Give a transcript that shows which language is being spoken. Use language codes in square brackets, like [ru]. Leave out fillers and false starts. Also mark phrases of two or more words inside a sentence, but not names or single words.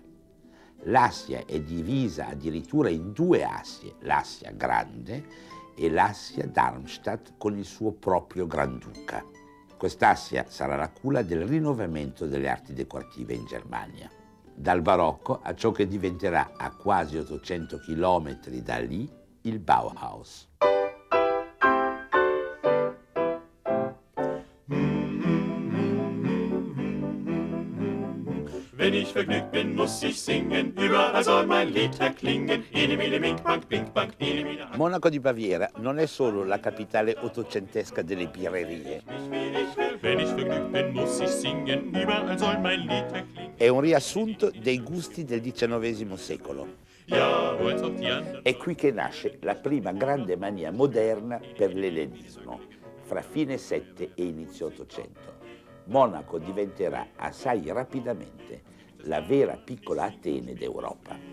[it] L'Assia è divisa addirittura in 2 Assie, l'Assia Grande e l'Assia Darmstadt con il suo proprio Granduca. Quest'Assia sarà la culla del rinnovamento delle arti decorative in Germania. Dal barocco a ciò che diventerà a quasi 800 chilometri da lì il Bauhaus. [de] Wenn ich vergnügt bin, muss ich singen, überall soll mein Lied erklingen. Ene, mene, mink, bank, bink, bank, ene, mene, [it] Monaco di Baviera non è solo la capitale ottocentesca delle birrerie. [de] Wenn ich vergnügt bin, muss ich singen, überall soll mein Lied erklingen. [it] È un riassunto dei gusti del XIX secolo. È qui che nasce la prima grande mania moderna per l'ellenismo, fra fine 7 e inizio 800. Monaco diventerà assai rapidamente la vera piccola Atene d'Europa.